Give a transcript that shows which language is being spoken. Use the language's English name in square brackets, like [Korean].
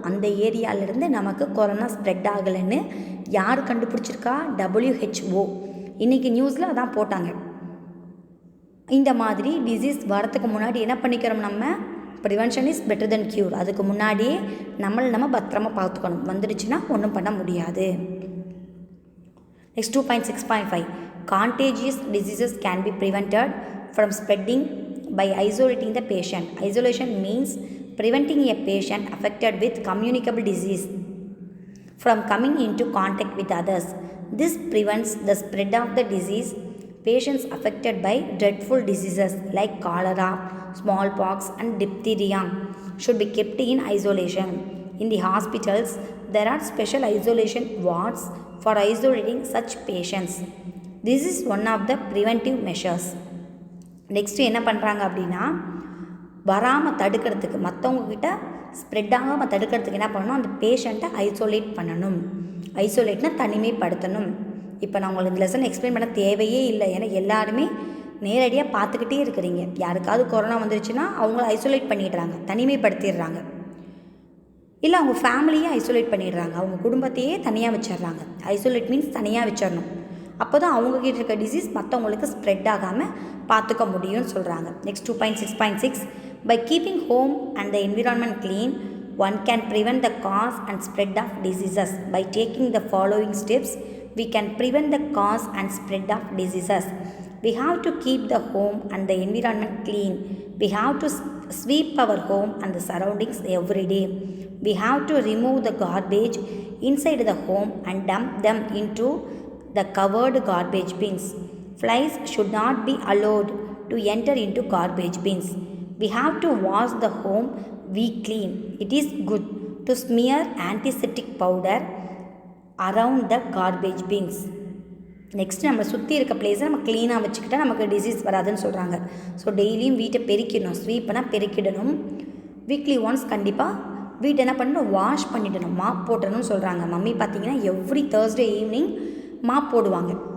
[Tamil] அந்த ஏரியாவிலேருந்து நமக்கு corona spread ஆகலைன்னு யார் கண்டுபிடிச்சிருக்கா? WHO. இன்றைக்கி நியூஸில் அதான் போட்டாங்க. இந்த மாதிரி டிசீஸ் வரத்துக்கு முன்னாடி என்ன பண்ணிக்கிறோம், நம்ம [English] Prevention is better than cure. [Tamil] அதுக்கு முன்னாடியே நம்ம பத்திரமா பார்த்துக்கணும். வந்துடுச்சுன்னா ஒன்றும் பண்ண முடியாது. [English] Next 2.6.5 contagious diseases can be prevented from spreading by isolating the patient. Isolation means preventing a patient affected with communicable disease from coming into contact with others. This prevents the spread of the disease Patients affected by dreadful diseases like cholera, smallpox and diphtheria should be kept in isolation. In the hospitals, there are special isolation wards for isolating such patients. This is one of the preventive measures. [Tamil] Next என்ன பண்ணுறாங்க அப்படின்னா, வராமல் தடுக்கிறதுக்கு, மற்றவங்கக்கிட்ட spread ஆகாமல் தடுக்கிறதுக்கு என்ன பண்ணணும், அந்த பேஷண்ட்டை ஐசோலேட் பண்ணணும். ஐசோலேட்னா தனிமைப்படுத்தணும். இப்போ நான் உங்களுக்கு இந்த லெசன் எக்ஸ்பிளைன் பண்ண தேவையே இல்லை. ஏன்னா எல்லாருமே நேரடியாக பார்த்துக்கிட்டே இருக்கிறீங்க. யாருக்காவது கொரோனா வந்துருச்சுன்னா அவங்கள ஐசோலேட் பண்ணிடுறாங்க, தனிமைப்படுத்திடுறாங்க. இல்லை அவங்க ஃபேமிலியே ஐசோலேட் பண்ணிடுறாங்க, அவங்க குடும்பத்தையே தனியாக வச்சிடுறாங்க. ஐசோலேட் மீன்ஸ் தனியாக வச்சிடணும். அப்போ தான் அவங்கக்கிட்ட இருக்க டிசீஸ் மற்றவங்களுக்கு ஸ்ப்ரெட் ஆகாமல் பார்த்துக்க முடியும்னு சொல்கிறாங்க. [English] Next 2.6.6 by keeping home and the environment clean one can prevent the cause and spread of diseases. By taking the following steps, we can prevent the cause and spread of diseases. We have to keep the home and the environment clean. We have to sweep our home and the surroundings every day. We have to remove the garbage inside the home and dump them into the covered garbage bins. Flies should not be allowed to enter into garbage bins. We have to wash the home weekly. It is good to smear antiseptic powder around the garbage bins. [Tamil] Next நம்ம சுற்றி இருக்க பிளேஸை நம்ம க்ளீனாக வச்சுக்கிட்டால் நமக்கு disease வராதுன்னு சொல்கிறாங்க. So டெய்லியும் வீட்டை பெருக்கிடணும், ஸ்வீப்னா பெருக்கிடணும். [English] weekly once [Tamil] கண்டிப்பாக வீட்டை என்ன பண்ணணும், வாஷ் பண்ணிடணும், மாப் போட்டணும்னு சொல்கிறாங்க. மம்மி பார்த்திங்கன்னா [English] every Thursday evening [Tamil] மாப் போடுவாங்க.